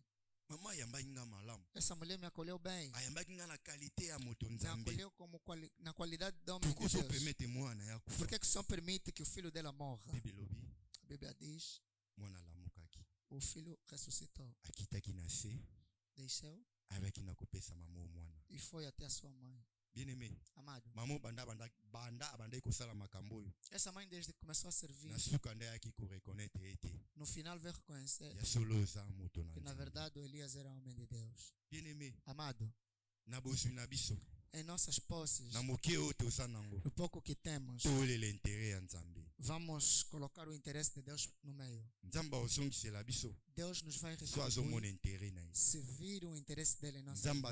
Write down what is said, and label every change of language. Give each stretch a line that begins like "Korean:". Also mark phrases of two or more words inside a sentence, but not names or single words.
Portuguese: Essa mulher me acolheu bem. Me acolheu como na qualidade de homem de Deus. Por que o Senhor permite que o filho dela morra? A Bíblia diz: o filho ressuscitou. Deixou e foi até a sua mãe. Bien-aimé, amado, essa mãe desde que começou a servir, no final veio reconhecer que na verdade o Elias era homem de Deus. Bien-aimé, amado, em nossas posses, o pouco que temos, vamos colocar o interesse de Deus no meio. Deus nos vai retribuir se vir o interesse dele em nossa vida.